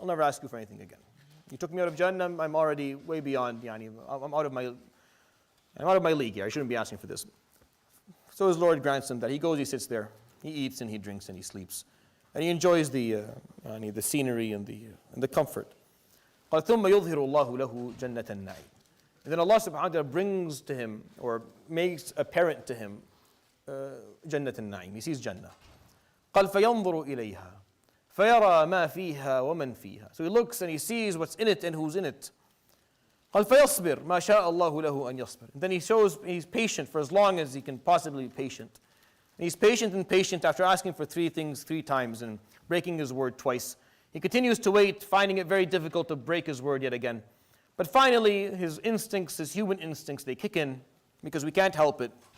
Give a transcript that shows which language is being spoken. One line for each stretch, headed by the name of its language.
English: I'll never ask you for anything again. You took me out of Jahannam, I'm already way beyond, I'm out of my league here. I shouldn't be asking for this. So his Lord grants him that. He goes, he sits there, he eats and he drinks and he sleeps. And he enjoys the scenery and the comfort.
Arabic: قال ثم يظهر الله له جنة النعيم.
English: And then Allah subhanahu wa ta'ala brings to him, or makes apparent to him, جنة النعيم. He sees Jannah.
Arabic: قال فينظر إليها فيرى ما فيها ومن فيها.
English: So he looks and he sees what's in it and who's in it.
Arabic: قال فيصبر ما شاء الله له أن يصبر.
English: And then he's patient for as long as he can possibly be patient. And he's patient after asking for three things 3 times and breaking his word twice. He continues to wait, finding it very difficult to break his word yet again. But finally, his instincts, his human instincts, they kick in because we can't help it.